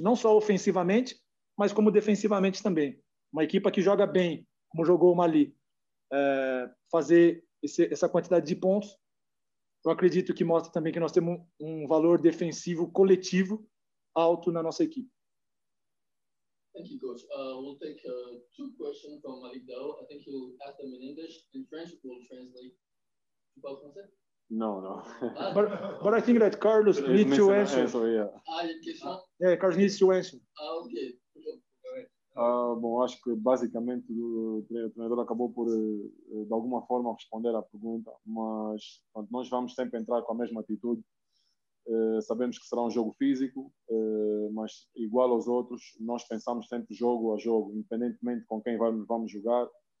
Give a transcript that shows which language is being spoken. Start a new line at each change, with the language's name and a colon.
Portuguese: Não só ofensivamente, mas como defensivamente também. Uma equipa que joga bem, como jogou o Mali, fazer essa quantidade de pontos, eu acredito que mostra também que nós temos um valor defensivo coletivo alto na nossa equipe.
English: Thank you, Coach. We'll take 2 questions from Malik Dao. I think he'll ask them in English. In French, we'll translate.
French: Tu parles français?
English: No. But I think that Carlos needs to answer. Yeah.
French: Il y a une question?
English: Yeah, Carlos needs to answer. Ok.
Portuguese: Bom, acho que basicamente o treinador acabou por, de alguma forma, responder à pergunta, mas nós vamos sempre entrar com a mesma atitude. Sabemos que será um jogo físico, mas igual aos outros, nós pensamos sempre jogo a jogo, independentemente com quem vamos jogar.